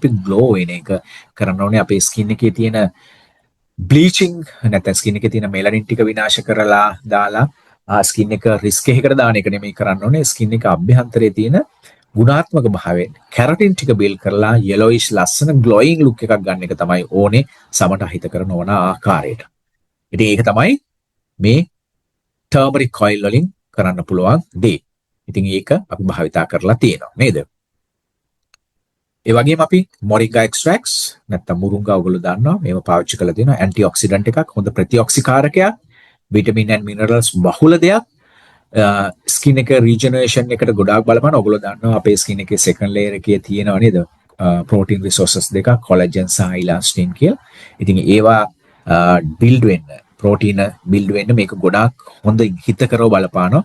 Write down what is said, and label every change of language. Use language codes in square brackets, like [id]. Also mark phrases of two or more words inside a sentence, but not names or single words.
[si] අපි ග්ලෝ වෙන එක කරන්න ඕනේ. අපේ ස්කින් එකේ තියෙන බ්ලීචිං නැත්නම් ස්කින් එකේ තියෙන මෙලනින් ටික විනාශ කරලා දාලා ස්කින් එක රිස්ක් එකකට දාන එක නෙමෙයි කරන්න ඕනේ. ස්කින් එක අභ්‍යන්තරයේ තියෙන ගුණාත්මක භාවයෙන් කැරටින් ටික බිල් කරලා yellowish ලස්සන [en] glowing look [si] එකක් ගන්න එක තමයි ඕනේ සමට හිත කරන ඕන ආකාරයට. ඉතින් ඒක තමයි මේ [en] turmeric oil [si] වලින් කරන්න පුළුවන් දේ. ඉතින් ඒක අපි භාවිතා කරලා තියෙනවා නේද? ඒ වගේම අපි [en] moringa extracts [si] නැත්නම් මුරුංගා ඔයගොල්ලෝ දන්නවා මේව පාවිච්චි කරලා තියෙනවා antioxidant එකක් හොඳ ප්‍රතිඔක්සිකාරකයක් [en] vitamin and minerals [si] බහුල දෙයක් ස්කින් එක රීජනරේෂන් එකට ගොඩාක් බලපාන. ඔයගොල්ලෝ දන්නවා අපේ ස්කින් එකේ [en] second layer [si] එකේ තියෙනවා නේද [en] protein resources [si] දෙකක් collagen සහ elastin කියලා. ඉතින් ඒවා build වෙන්න [en] protein build [si] වෙන්න මේක ගොඩාක් හොඳ හිතකරව බලපානවා.